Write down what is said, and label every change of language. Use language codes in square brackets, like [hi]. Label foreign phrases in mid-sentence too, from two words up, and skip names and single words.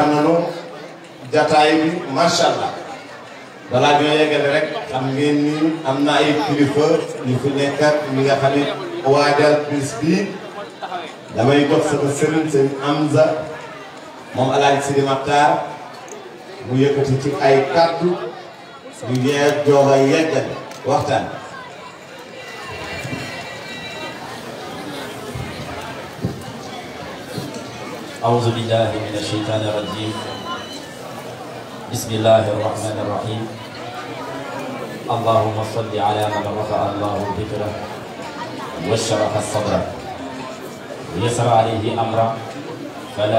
[wo] nanu jataay bi [ar] ما شاء الله [wo] balaa ñoo yeggale rek xam ngeen ni am na ay kilifa ñu fi nekk ak ñi nga xam ne waajal bis bi damay jox sama sëriñ sëriñ Amza moom Alaaji Sidi Maxtaar mu yëkkati ci ay kàddu ñu yeeg joog a yeggale waxtaan [ar] أعوذ بالله من الشيطان الرجيم بسم الله الرحمن الرحيم اللهم صل على من رفع الله ذكره وشرح الصدر ويسر عليه أمره فلا